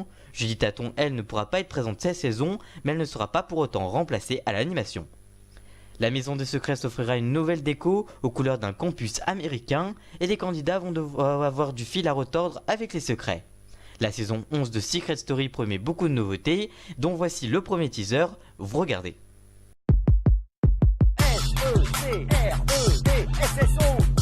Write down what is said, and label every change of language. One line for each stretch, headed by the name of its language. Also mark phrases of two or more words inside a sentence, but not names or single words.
French: Julie Taton, elle, ne pourra pas être présente cette saison, mais elle ne sera pas pour autant remplacée à l'animation. La Maison des Secrets s'offrira une nouvelle déco aux couleurs d'un campus américain et les candidats vont devoir avoir du fil à retordre avec les secrets. La saison 11 de Secret Story promet beaucoup de nouveautés, dont voici le premier teaser, vous regardez. S-E-C-R-E-D-S-S-O